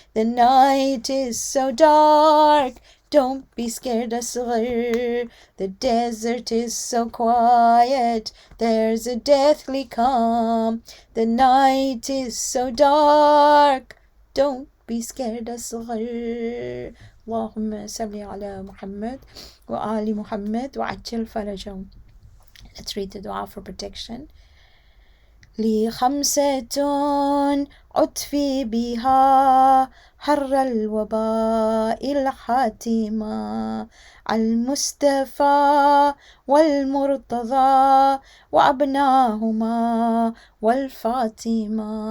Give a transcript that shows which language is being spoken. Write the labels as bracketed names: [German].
[English] The night is so dark, don't be scared, Asghar. The desert is so quiet, there's a deathly calm. The night is so dark, don't be scared, Asghar. [Arabic] اللهم صل على محمد وآل محمد وعجل فرجهم. [English] Let's read the dua for protection. [Arabic] لي خمسة أطفي بها حر الوباء الحاتمة، المصطفى والمرتضى وأبناهما والفاطمة.